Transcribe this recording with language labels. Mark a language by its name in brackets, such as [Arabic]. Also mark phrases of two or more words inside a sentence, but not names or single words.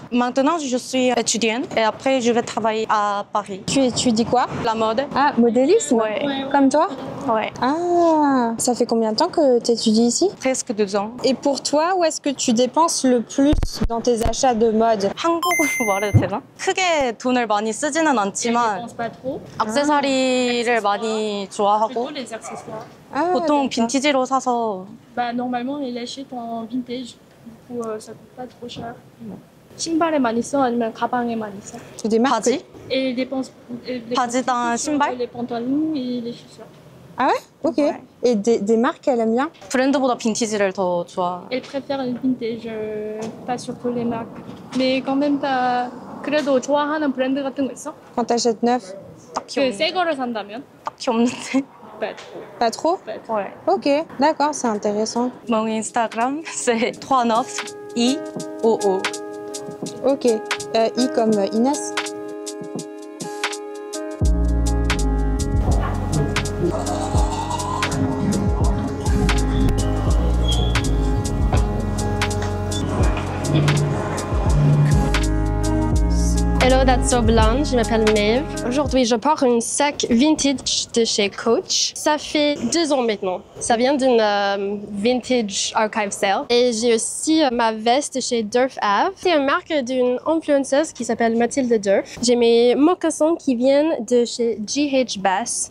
[French] Maintenant, je suis étudiante et après, je vais travailler à Paris. Tu étudies quoi? La mode. Ah, modélisme? Ouais. Comme toi? Ouais. Ah, ça fait combien de temps que tu étudies ici? Presque 2 ans. Et pour toi, où est-ce que tu dépenses le plus dans tes achats de mode? [Korean] 한국어로 말해도 되나? 크게 돈을 많이 쓰지는 [French] Je [Korean] 않지만 [French] pense pas trop. [Korean] 액세서리를 많이 좋아하고 [French] Plutôt les accessoires. Ah, [Korean] 보통 [French] d'accord. [Korean] 빈티지로 사서 [French] Bah, normalement, il achète en vintage. Du coup, ça coûte pas trop cher. [Korean] 신발에 많이 써 아니면 가방에 많이 써? [French] Tu des marques? [Korean] 바지? [French] Et il dépense, il dépense [Korean] 바지랑 [French] sur [Korean] 신발? [French] les pantalons et les chaussures. Ah ouais? Ok. Ouais. Et des marques qu'elle aime bien? [Korean] 브랜드보다 빈티지를 더 좋아. [French] Elle préfère le vintage, pas surtout les marques. Mais quand même, t'as [Korean] 그래도 좋아하는 브랜드 같은 거 있어? [French] Quand t'achètes neuf? [Korean] 그 새 거를 산다면? 딱히 없는데. [French] Pas trop. Pas trop? Ouais. Ok, d'accord, c'est intéressant. Mon Instagram, c'est 39IOO. Ok. I comme Inès? [English] Hello, that's so blonde. [French] Je m'appelle Maeve. Aujourd'hui, je porte un sac vintage de chez Coach. Ça fait 2 ans maintenant. Ça vient d'une [English] vintage archive sale. [French] Et j'ai aussi ma veste chez Durf Ave. C'est une marque d'une influenceuse qui s'appelle Mathilde Durf. J'ai mes mocassins qui viennent de chez GH Bass.